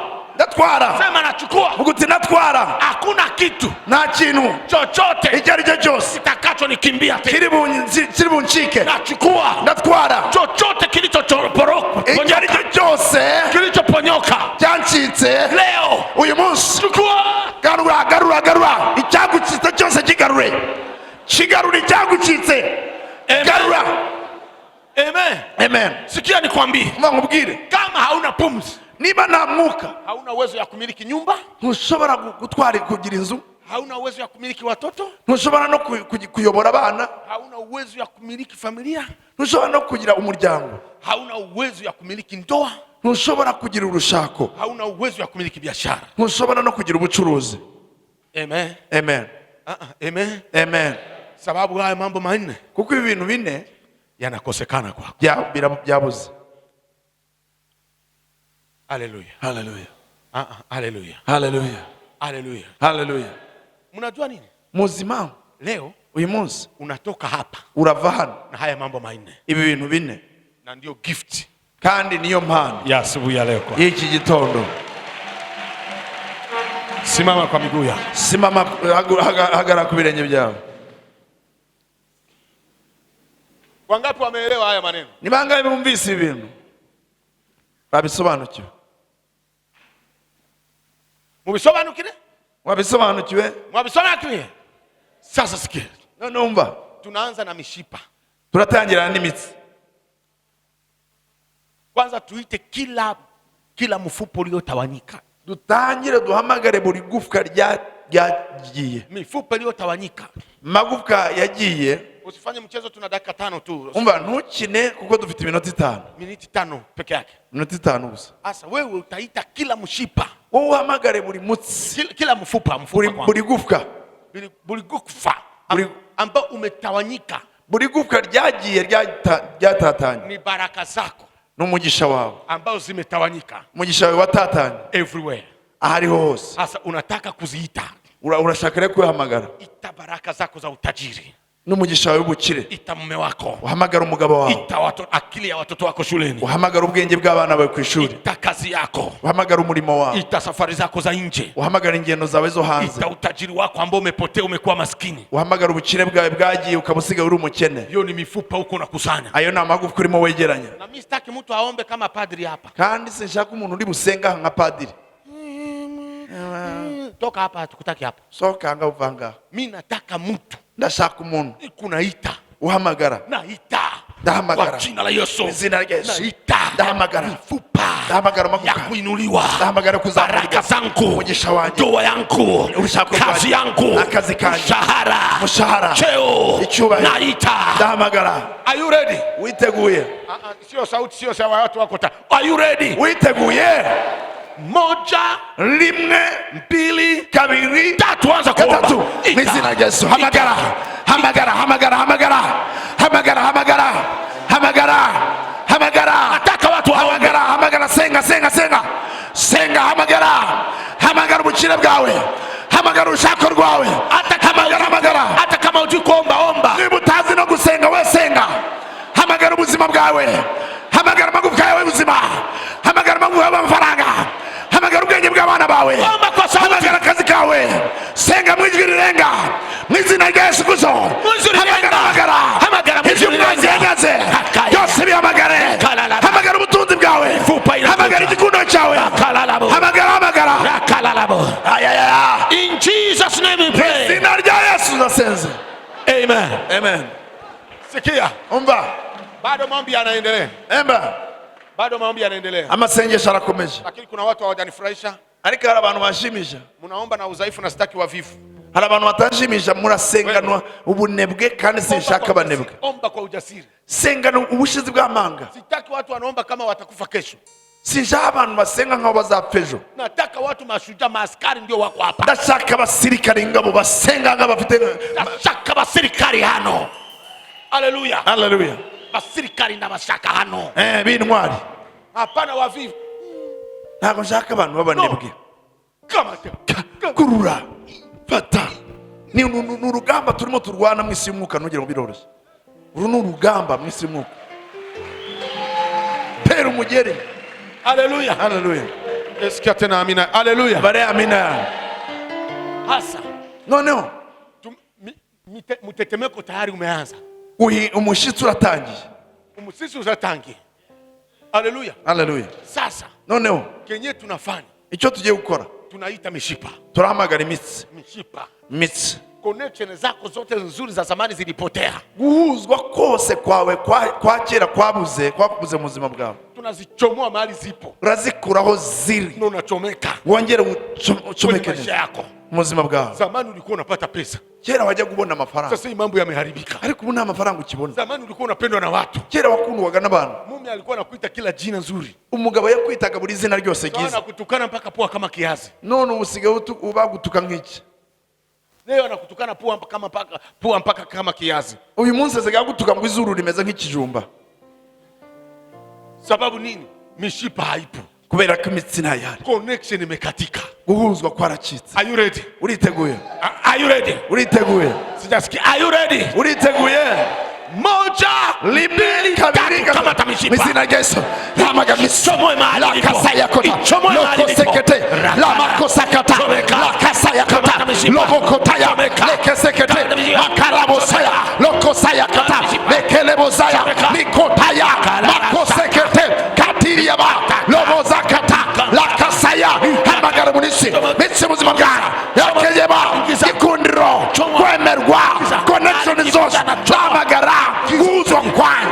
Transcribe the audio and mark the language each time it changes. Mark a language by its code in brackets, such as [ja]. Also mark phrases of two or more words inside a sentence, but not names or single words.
[sw] Natwara. Sema nachukua. Mvuguti natwara. Hakuna kitu. [rw] Nta kintu [sw] Chochote. [rw] icyo ari cyo cyose [sw] Kitakachonikimbia tena. [rw] kiri bunchike. [sw] Nachukua. Natwara. Chochote kilichoporoka. [rw] Icyo ari cyo cyose [sw] Kilichoponyoka. [rw] cyancitse. [sw] Leo. [rw] Uyu munsi. [sw] Chukua. [rw] Garura. Icyagucitse cyose kigarure. Kigarure icyagucitse. Garura. Amen. [sw] Sikia nikwambie. [rw] Nkubwire. [sw] Kama hauna pumzi, [rw] Niba nta mwuka, [sw] hauna uwezo ya kumiliki nyumba, [rw] ntushobora gutwara kugira inzu, [sw] hauna uwezo ya kumiliki watoto, [rw] ntushobora no kuyobora abana, [sw] hauna uwezo ya kumiliki familia, [rw] ntushobora no kugira umuryango, [sw] hauna uwezo ya kumiliki ndoa, [rw] ntushobora kugira urushako, [sw] hauna uwezo ya kumiliki biashara. [rw] ntushobora no kugira ubucuruzi. Amen. Amen. [sw] Sababu haya mambo manne, [rw] Kuko ibi bintu bine [sw] yanakosekana kwako. [rw] byabuze. [sw] Hallelujah. Mnajua nini? [rw] Muzima [sw] Leo [rw] uyu munsi [sw] unatoka hapa [rw] urava hano [sw] na haya mambo manne. [rw] ibi bintu bine, [sw] Na ndio gift [rw] kandi niyo mpano [sw] ya asubuhi ya leo. [rw] y'iki gitondo. [sw] Simama kwa miguu yako. Simama, [rw] hagara ku birenge byawe. [sw] Wangapi wameelewa haya maneno? [rw] Ni bangahe bumvise ibi bintu? Babisobanukiwe? Mubisobanukire? Wabisobanukiwe? Mwabisobanukiwe? [sw] Sasa sikia. [rw] None umva. [sw] Tunaanza na mishipa. [rw] Turatangira n'imitsi. [sw] Kwanza tuite kila mfupa uliotawanyika. [rw] Dutangire duhamagare buri gufwa ryagiye. [sw] Mifupa iliyotawanyika. [rw] Magufwa yagiye. [sw] Usifanye mchezo, tuna dakika 5 tu. [rw] Umva ntukine kuko dufite iminota 5. [sw] Miniti 5 peke yake. [rw] Minota 5 gusa. [sw] Sasa wewe utaita kila mshipa. [rw] Wowe uhamagare buri mutsi. [sw] Kila mfupa [rw] Buri gufwa. Buri gufwa [sw] ambao umetawanyika. [rw] Buri gufwa ryagiye ryatatanye. [sw] Ni baraka zako. [rw] N'umugisha wawe [sw] Ambao zimetawanyika. [rw] Umugisha wawe watatanye. Everywhere. Ahariho hose. [sw] Sasa unataka kuziita. [rw] Urashaka rero kuhamagara. [sw] Ita baraka zako za utajiri. [rw] n'umugisha wawe w'ubukire. [sw] Ita mume wako. [rw] Uhamagara umugabo wawe. [sw] Ita akili ya watoto wako shuleni. [rw] Uhamagara ubwenge bw'abana bawe ku ishuri. [sw] Ita kazi yako. [rw] Uhamagara umurimo wawe. [sw] Ita safari zako za nje. [rw] Uhamagara ingendo zawe zo hanze. [sw] Ita utajiri wako ambao umepotea umekuwa maskini. [rw] Uhamagara ubukire bwawe bwagiye ukabusiga uri umukene. [sw] Hiyo ni mifupa huko unakusanya. [rw] Ayo ni amagufwa urimo wegeranya. [sw] Na mimi sitaki mtu aombe kama padri hapa. [rw] Kandi sinshaka umuntu uri busenga nka padiri. [sw] Toka hapa, tukutaki hapa. [rw] Soka anga uvanga. [sw] Mimi nataka mtu. [rw] Ndashaka umuntu. [sw] Kunaita. [rw] Uhamagara. [sw] Naita. [rw] Ndahamagara. [sw] Kwa jina la Yesu. [rw] Izina rya Yesu. [sw] Naita. [rw] Ndahamagara. [sw] Mifupa. [rw] Ndahamagara magufwa. [sw] Ya kuinuliwa. [rw] Ndahamagara kuzamura. [sw] Baraka zangu. [rw] Umugisha wanjye. [sw] Ndoa yangu. Kazi yangu. [rw] Akazi kanjye. Mushahara. [sw] Cheo. [rw] Icyubahiro. [sw] Naita. [rw] Ndahamagara. [en] Are you ready? [rw] Witeguye. [sw] Sio sauti, sio sawa watu wako ta. [en] Are you ready? [rw] Witeguye. [sw] Moja, [rw] rimwe, mbili, kabiri, [sw] tatu, anza kuomba. [rw] Gatatu. Mwizina rya Yesu. Hamagara. Hamagara, hamagara, hamagara. Hamagara, hamagara. Hamagara. Hamagara. [sw] Nataka watu waombe. [rw] Hamagara, hamagara, senga, senga, senga. Senga, hamagara. Hamagara ubukire bwawe. Hamagara urushako rwawe. Hamagara, hamagara. [sw] Hata kama hujui kuomba, omba. [rw] Niba utazi no gusenga, we senga. Hamagara ubuzima bwawe. Hamagara amagufwa yawe y'ubuzima. Hamagara amagufwa y'amafaranga. Hamagara ubwenge bw'abana bawe. Hamagara akazi kawe. Senga mu ijwi rirenga. Mu izina rya Yesu Kristo. Hamagara. Hamagara ibyo mwanzengaze. Byose bihamagare. Hamagara ubutunzi bwawe. Hamagara igikundo cyawe. Hamagara, hamagara. Ayaya. [en] In Jesus name we pray. [rw] Izina rya Yesu nasenze. Amen. Amen. [sw] Sikia. [rw] Umva. [sw] Bado maombi yanaendelea. Bado maombi yanaendelea. [rw] Amasengesho arakomeje. [sw] Lakini kuna watu hawajanifurahisha. [rw] Ariko hari abantu bashimisha. [sw] Munaomba na udhaifu na sitaki wavivu. [rw] Hari abantu batashimisha, murasenganwa ubunebwe kandi sinshaka abanebwe. [sw] Omba kwa ujasiri. [rw] Sengana ubushizi bw'amanga. [sw] Sitaki watu wanaomba kama watakufa kesho. [rw] Sinshaka abantu basenga nkaho bazapfa ejo. [sw] Nataka watu mashujaa, maaskari ndio wako hapa. [rw] Ndashaka abasirikare ingabo basenga nk'abafite. Ndashaka abasirikare hano. Haleluya. Haleluya. Basirikari na bashaka hano. Bintwari. [sw] Hapana wavivu. [rw] Ntabwo nshaka abantu b'abanebwe. Kurura. Fata. Ni urugamba turimo turwana mu isi y'umwuka, ntugire ngo biroroshye. Uru ni urugamba mu isi y'umwuka. Tera umugeri. Haleluya. Haleluya. [sw] Sikia tena amina. Haleluya. [rw] Bare amina. [sw] Hasa. [rw] Noneho. [sw] Mutetemeko tayari umeanza. [rw] Umushitsi uratangiye. Umusisi uratangiye. Haleluya. Haleluya. [sw] Sasa. [rw] Noneho. [sw] Kenye tunafanya. [rw] Icyo tugiye gukora. [sw] Tunaita mishipa. [rw] Turahamagara imitsi. [sw] Mishipa. [rw] Mitsi. [sw] Connection zako zote nzuri za zamani zilipotea. [rw] Guhuzwa kose kwawe kwa kera kwabuze mu buzima bwawe. [sw] Tunazichomoa mahali zipo. [rw] Urazikuraho ziri. [sw] Na unachomeka. [rw] Wongere ucomeke [sw] maisha yako. [rw] Mu buzima bwawe. [sw] Zamani ulikuwa unapata pesa. [rw] Kera wajya kubona amafaranga. [sw] Sasa hii mambo yameharibika. [rw] Ariko ubu nta mafaranga ukibona. [sw] Zamani ulikuwa unapendwa na watu. [rw] Kera wakundwaga n'abantu. [sw] Mume alikuwa anakuita kila jina nzuri. [rw] Umugabo yakwitaga buri zina ryose gize. [sw] Anakutukana mpaka pua kama kiazi. [rw] None ubusigaye ubagutuka nk'iki. [sw] Leo anakutukana pua mpaka kama kiazi. [rw] Uyu munsi azaga gutuka ngo izuru rimeze nk'ikijumba. [sw] Sababu nini? Mishipa haipo. [rw] Kubera ko imitsi ntayari. [sw] Connection imekatika. [rw] Guhuzwa kwaracitse. [en] Are you ready? [rw] Uriteguye? [en] Are you ready? [rw] Uriteguye? [sw] Sijasikia. [en] Are you ready? [rw] Uriteguye? [sw] Moja, [rw] limeli, kabiri, kama tamishipa. Misina Yesu. Lamaga misomo mahali la kasaya kota. Loko sekete. Lama kosakata. La kasaya kota. Loko kotaya. Leke sekete. Makarabo saya. Loko saya kota. Lekelebo saya. Nikotaya. Mako sekete. Katiria ba. Lobo zakata. La kasaya. Hamagara munisi. Mitsi muzima bwana. Yakejeba. Ikundiro. Kwemerwa. Connection zose. Hamagara. Guzwa kwani.